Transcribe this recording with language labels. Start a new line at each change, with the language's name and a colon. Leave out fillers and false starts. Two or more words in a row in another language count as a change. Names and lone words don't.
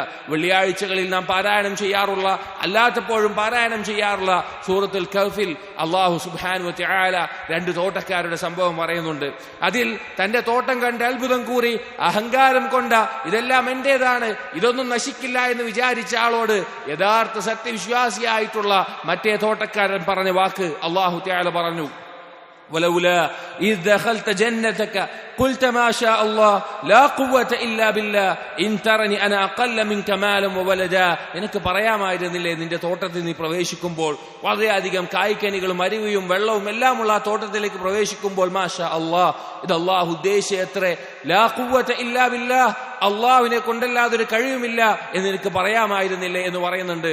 Malayalam: വെള്ളിയാഴ്ചകളിൽ നാം പാരായണം ചെയ്യാറുള്ള, അല്ലാത്തപ്പോഴും പാരായണം ചെയ്യാറുള്ള സൂറത്തുൽ കഹ്ഫിൽ
Arabic: الله سبحانه وتعالى
Malayalam: രണ്ട് തോട്ടക്കാരുടെ സംഭവം പറയുന്നുണ്ട്. അതിൽ തന്റെ തോട്ടം കണ്ട് അത്ഭുതം കൂറി അഹങ്കാരം കൊണ്ട ഇതെല്ലാം എന്റേതാണ്, ഇതൊന്നും നശിക്കില്ല എന്ന് വിചാരിച്ച ആളോട് യഥാർത്ഥ സത്യവിശ്വാസിയായിട്ടുള്ള മറ്റേ തോട്ടക്കാരൻ പറഞ്ഞ വാക്ക്
Arabic: الله تعالى
Malayalam: പറഞ്ഞു,
Arabic: ولولا إذ دخلت جنتك قلت ما شاء الله لا قوة إلا بالله إن ترني أنا أقل منك مالا وولدا.
Malayalam: നിനക്ക് പറയാമായിരുന്നില്ലേ നിന്റെ തോട്ടത്തിൽ നീ പ്രവേശിക്കുമ്പോൾ വളരെയധികം കായ്ക്കനികളും അരുവിയും വെള്ളവും എല്ലാമുള്ള ആ തോട്ടത്തിലേക്ക് പ്രവേശിക്കുമ്പോൾ
Arabic: ما شاء الله,
Malayalam: ഇത് അല്ലാഹു ഉദ്ദേശിച്ചത്രേ,
Arabic: لا قوة إلا بالله,
Malayalam: അള്ളാഹുവിനെ കൊണ്ടല്ലാതെ ഒരു കഴിവുമില്ല എന്ന് നിനക്ക് പറയാമായിരുന്നില്ലേ എന്ന് പറയുന്നുണ്ട്.